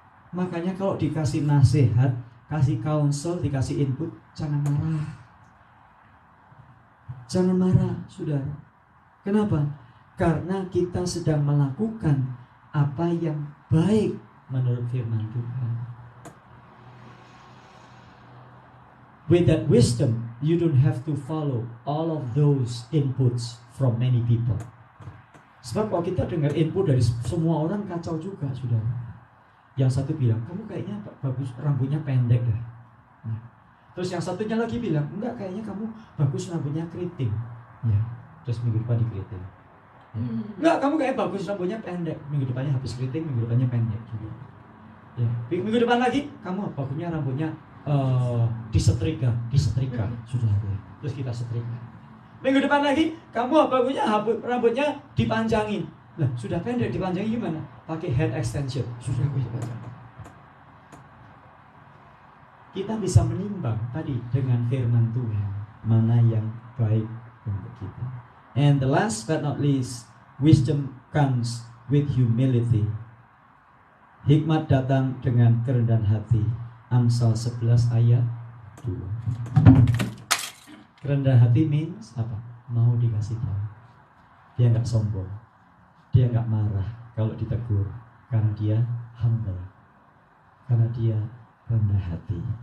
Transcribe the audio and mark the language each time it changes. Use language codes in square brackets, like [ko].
[id] Makanya kalau dikasih nasihat, kasih counsel, dikasih input, jangan marah. Jangan marah, saudara. Kenapa? Karena kita sedang melakukan apa yang baik menurut firman Tuhan. [en] With that wisdom, you don't have to follow all of those inputs from many people. [id] Sebab kalau kita dengar info dari semua orang kacau juga, saudara. Yang satu bilang, kamu kayaknya bagus, rambutnya pendek dah. Nah, terus yang satunya lagi bilang, enggak, kayaknya kamu bagus, rambutnya keriting. Ya, terus minggu depan dikeriting. Ya. Enggak, kamu kayak bagus, rambutnya pendek. Minggu depannya habis keriting, minggu depannya pendek. Ya. Minggu depan lagi, kamu bagusnya rambutnya disetrika, sudah. Terus kita setrika. Minggu depan lagi, kamu bagusnya rambutnya dipanjangin. Lah, sudah pendek, dipanjangin gimana? Pakai head extension. Sudah dipanjangin. Kita bisa menimbang tadi dengan firman Tuhan mana yang baik untuk kita. [en] And the last but not least, wisdom comes with humility. [id] Hikmat datang dengan kerendahan hati. Amsal 11 ayat 2. Kerendahan hati means apa? Mau dikasih tahu. Dia nggak sombong, dia nggak marah kalau ditegur, karena dia humble, karena dia rendah hati.